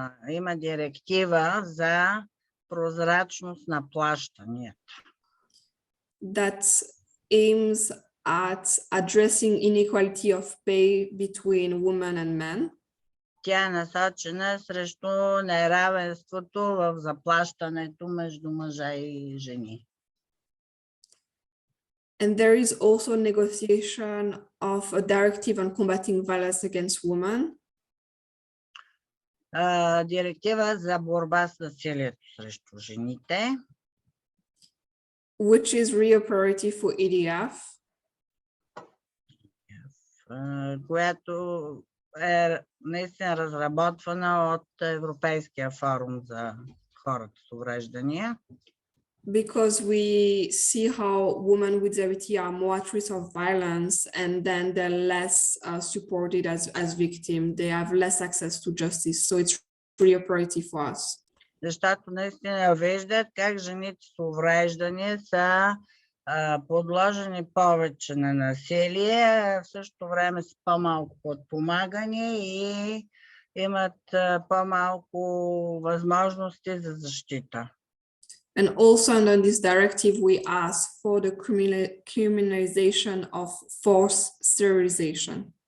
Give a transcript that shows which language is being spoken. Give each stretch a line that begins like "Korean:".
Bulgarian: Има директива за прозрачност на плащанията.
English: That aims at addressing inequality of pay between women and men.
Bulgarian: Тя е насочена срещу неравенството в заплащането между мъже и жени.
English: And there is also negotiation of a directive on combating violence against women.
Bulgarian: Директива за борба с насилието срещу жените.
English: Which is real priority for EDF.
Bulgarian: Която е наистина разработвана от Европейския форум за хората с увреждания.
English: Because we see how women with disability are more at risk of violence, and then they're less supported as victims. They have less access to justice. So it's really a priority for us.
Bulgarian: Защото наистина виждат как жените с увреждания са подложени повече на насилие, в същото време с по-малко подпомагане и имат по-малко възможности за защита.
English: And also under this directive, we ask for the criminalization of forced sterilization.